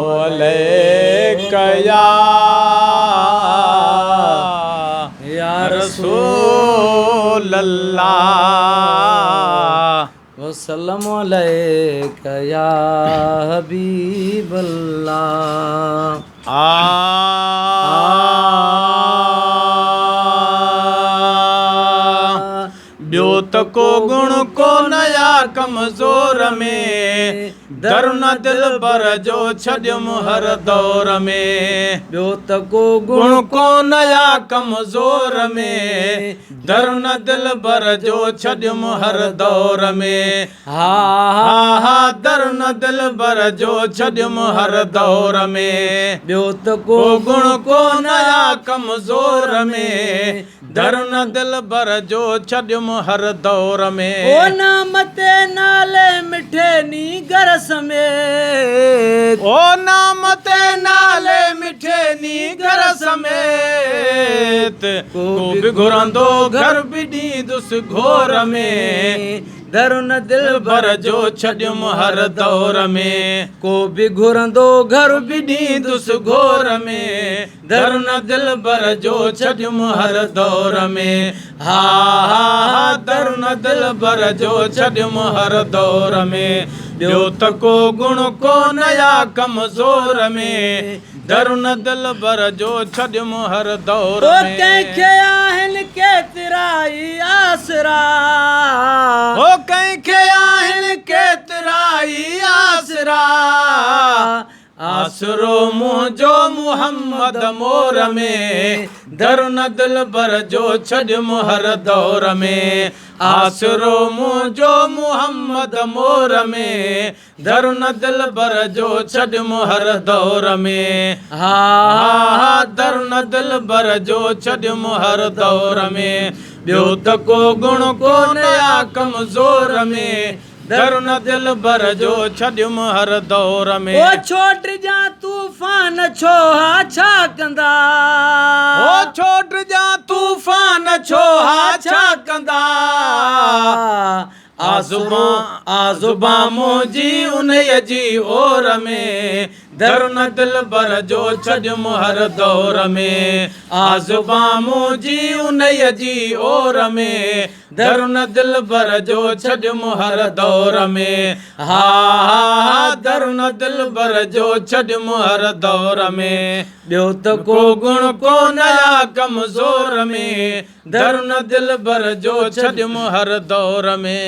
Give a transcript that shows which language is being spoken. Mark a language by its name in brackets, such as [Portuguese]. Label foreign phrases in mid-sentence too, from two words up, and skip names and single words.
[Arabic] عليك يا رسول الله وسلم عليك يا حبيب الله. [Sindhi] ब्योत को गुण को नया कमजोर में दर न दिल बर जो छॾियुम हर दौर में। ब्योत को गुण को नया कमजोर में दर न दिल बर जो छॾियुम हर दौर में। हा हा दर न दिल बर जो छॾियुम हर दौर में। ब्योत को गुण को नया कमजोर में दर न दिल बर जो छॾियुम हर दौर में। ओ नाम ते नाले मिठे नी घर समेत, ओ नाम ते नाले मिठे नी घर समेत को बि घुरंदो घर बि ॾींदुस घोर में। दर न दिल बर जो छॾियुम हर दौर में। को बि घुरंदो घर बि ॾींदुस घोर में दर न दिल बर जो छॾियुम हर दौर में। हा दर न दिल बर जो छॾियुम हर दौर में। ॿियो त को गुण को नया कमज़ोर में दर न दिल बर जो छॾियुम हर दौर में। कंहिंखे आहिनि केतिराई आसरा, ओ कंहिंखे आहिनि केतिराई आसरा आसरो मुंहिंजो मुहम्मद मोर में दर न दिल बर जो छॾियुम हर दौर में। आसरो मुंहिंजो मुहम्मद मोर में दर न दिल बर जो छॾियुम हर दौर में। हा दर न दिल बर जो छॾियुम हर दौर में। ॿियो त को गुण को नया कमज़ोर में दर न दिल बर जो छॾियुम हर दौर में। ओ छोट जा तूफ़ान छो हा छा कंदा, ओ छोट जा तूफ़ान छो हा छा कंदा आज़ुबा मुंहिंजी उन्हीअ जी ओर में दर न दिल बर जो छॾियुम हर दौर में। आज़ुबा मुंहिंजी उन्हीअ जी ओर में दर न दिल बर जो छॾियुम हर दौर में। हा दर न दिल बर जो छॾियुम हर दौर में। ॿियो त को गुण को नया कमज़ोर में दर न दिल बर जो छॾियुम हर दौर में।